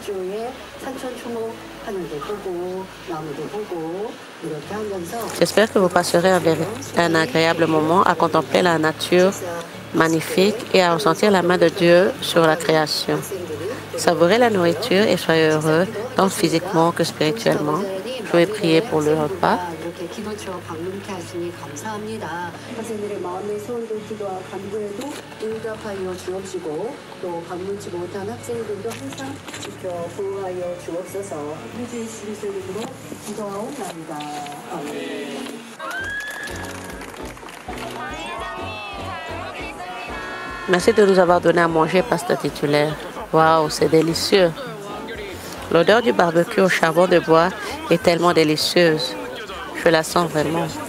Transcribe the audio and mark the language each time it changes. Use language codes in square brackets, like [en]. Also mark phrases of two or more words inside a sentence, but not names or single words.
[fr] J'espère que vous passerez un agréable moment à contempler la nature magnifique et à ressentir la main de Dieu sur la création. Savourez la nourriture et soyez heureux, tant physiquement que spirituellement. Je vais prier pour le repas. [ko] 기도처 방문케 하시니 감사합니다. 학생들의 마음의 소원도 기도와 간구에도 응답하여 주옵시고 또 방문치 못한 학생들도 항상 지켜 보호하여 주옵소서. 주의 신수 이름으로 기도하옵나이다. 아멘. [fr] Merci de nous avoir donné à manger, pasteur titulaire. Waouh, c'est délicieux. L'odeur du barbecue au charbon de bois est tellement délicieuse. Je la sens vraiment.